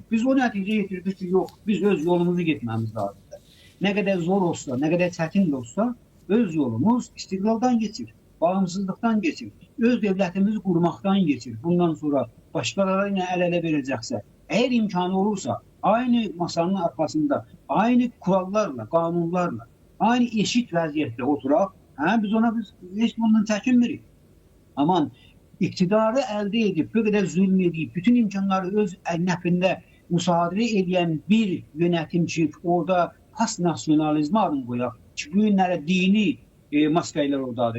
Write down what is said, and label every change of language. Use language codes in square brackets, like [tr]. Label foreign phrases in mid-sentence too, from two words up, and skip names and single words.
[az] Biz o nəticə yetirdik ki, yox, biz öz yolumuzu getməmiz lazımdır. Nə qədər zor olsa, nə qədər çətin olsa, öz yolumuz istiqlaldan geçir, bağımsızlıqdan geçir, öz devlətimizi qurmaqdan geçir. Bundan sonra başqaları ilə əl-ələ verəcəksə, əgər imkanı olursa, aynı masanın arxasında, aynı kurallarla, qanunlarla, aynı eşit vəziyyətdə oturaq, biz ona heç bundan çəkinmirik. Aman, iktidarı əldə edib, bu qədər zülm edib, bütün imkanları öz nəfində müsadirə edən bir yönetimçi orada pas-nasyonalizmə adını qoyaq ki, bu günlərə dini maskaylar oradadır.